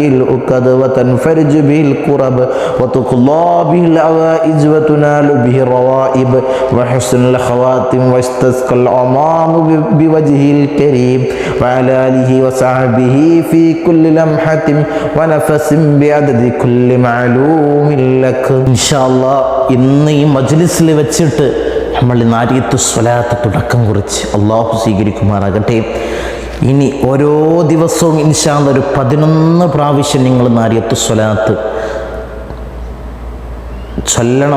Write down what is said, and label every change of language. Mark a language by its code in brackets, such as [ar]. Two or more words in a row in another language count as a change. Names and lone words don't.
[ar] العقد وتنفرج به الكرب وتقضى به الحوائج وتنال به الروائب وحسن الخواتم واستسقى الغمام بوجهه الكريم وعلى آله وصحبه في كل لمحة ونفس بعدد كل معلوم لك إن شاء الله [ml] ഇന്ന് ഈ മജ്ലിസിൽ വെച്ചിട്ട് നമ്മൾ നാരിയത്തു സ്വലാത്ത് തുടക്കം കുറിച്ച് അള്ളാഹു സ്വീകരിക്കുമാറാകട്ടെ. ഇനി ഓരോ ദിവസവും [ar] إن شاء الله [ml] ഒരു 11 പ്രാവശ്യം നിങ്ങൾ നാരിയത്തു സ്വലാത്ത് ചൊല്ലണം.